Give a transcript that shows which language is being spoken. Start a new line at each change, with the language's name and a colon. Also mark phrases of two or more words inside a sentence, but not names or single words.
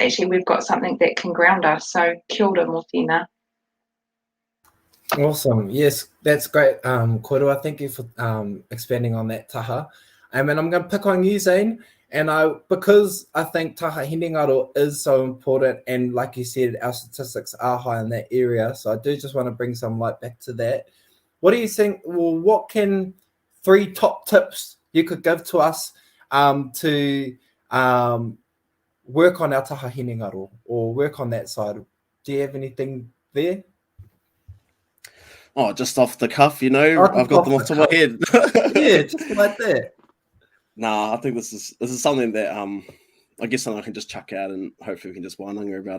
English: Actually, we've got something that can ground us.
Māori: So kia ora mō tēnā.
English: Awesome. Yes, that's great. Kōrero, thank you for expanding on that taha. And I'm going to pick on you, Zane. And because I think
Māori: taha hinengaro
English: is so important, and like you said, our statistics are high in that area. So I do just want to bring some light back to that. What do you think? Well, what can 3 top tips you could give to us to work on our
Māori: taha hinengaro
English: or work on that side? Do you have anything there? Oh, just off the cuff, I've got them off the top of my head. Yeah, just like that. Nah, I think this is something that I guess something I can just chuck out and hopefully we can just wānanga about.